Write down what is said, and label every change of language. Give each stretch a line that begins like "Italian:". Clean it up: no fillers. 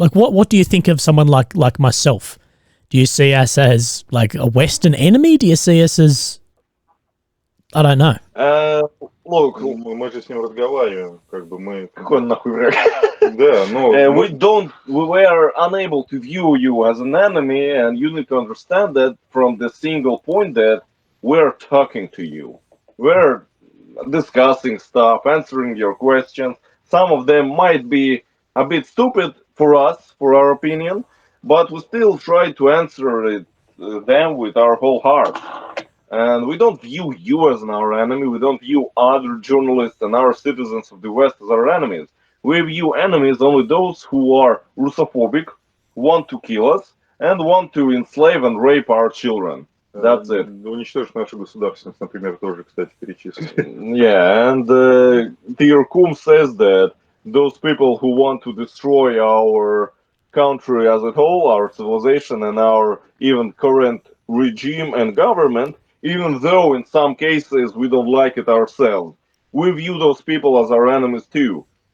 English: Like, what do you think of someone like myself? Do you see us as like a Western enemy? Do you see us as, I don't know. Look,
Russian: Мы же с ним разговариваем, как бы мы... какой он нахуй враг? Да, но...
English: We are unable to view you as an enemy, and you need to understand that from the single point that we're talking to you. We're discussing stuff, answering your questions. Some of them might be a bit stupid for us, for our opinion, but we still try to answer them with our whole heart. And we don't view you as our enemy. We don't view other journalists and our citizens of the West as our enemies. We view enemies only those who are Russophobic, want to kill us, and want to enslave and rape our children. That's it.
Russian: Уничтожить нашу государственность, например, тоже, кстати, перечислили.
English: Yeah, and Kum says that those people who want to destroy our country as a whole, our civilization, and our even current regime and government, even though in some cases we don't like it ourselves, we view those people as our enemies too.